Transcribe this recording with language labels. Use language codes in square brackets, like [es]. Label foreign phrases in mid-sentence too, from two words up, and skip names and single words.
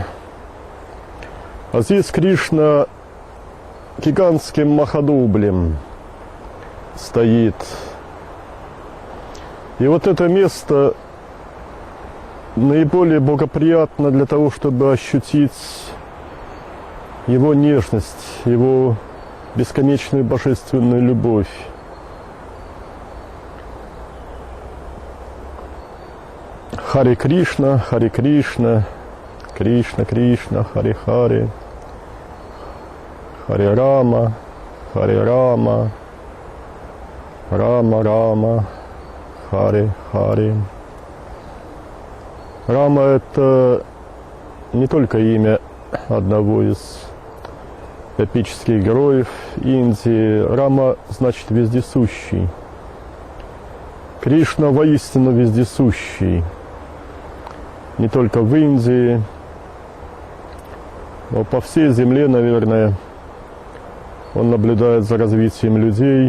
[ru] А здесь Кришна гигантским махадублем стоит. И вот это место наиболее благоприятно для того, чтобы ощутить его нежность, его бесконечную божественную любовь. [sa] हरे कृष्ण, कृष्ण कृष्ण, हरे हरे, हरे राम, राम राम, हरे हरे. [ru] Рама — это не только имя одного из эпических героев Индии. Рама значит вездесущий. Кришна воистину вездесущий. Не только в Индии, но по всей земле, наверное, он наблюдает за развитием людей.